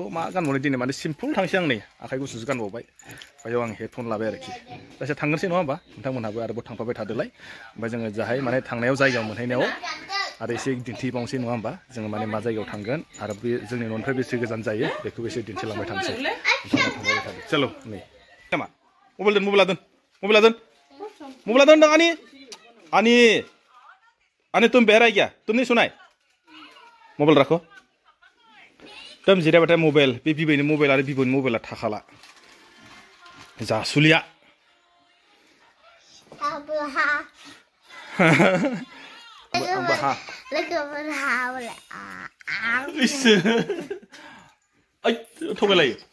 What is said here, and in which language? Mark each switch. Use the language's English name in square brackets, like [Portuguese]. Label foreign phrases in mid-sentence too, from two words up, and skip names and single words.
[Bodo] मा गानबावनो दिनै माने सिम्पोल थांसै आं नै आखाइ गुसुसो गानबावबाय ओमफ्राय आं हेडफन लाबाय आरोखि दासो थांनोसै नङा होमबा नोंथांमोनहाबो आरोबाव थांफाबाय थादोलाय ओमफ्राय जोङो जाहाय माने थांनायाव जायगायाव मोनहैनायाव आरो एसे दिन्थिबावनोसै नङा होमबा जोङो माने मा जायगायाव थांगोन आरो बे जोंनि न'निफ्राय बेसे गोजान जायो बेखौ एसे दिन्थिलांबाय थानोसै नोंथांमोना थांबाय थादो चलो नै मा मबाइल दोन नों [Hindi] आनी तुम बहरा है क्या तुम नहीं सुना है मबाइल रखो तुम [Bodo] जिरायबाथाय मबाइल बे बिबैनि मबाइल आरो बिबौनि मबाइला थाखाला जासुलिया थगायलायो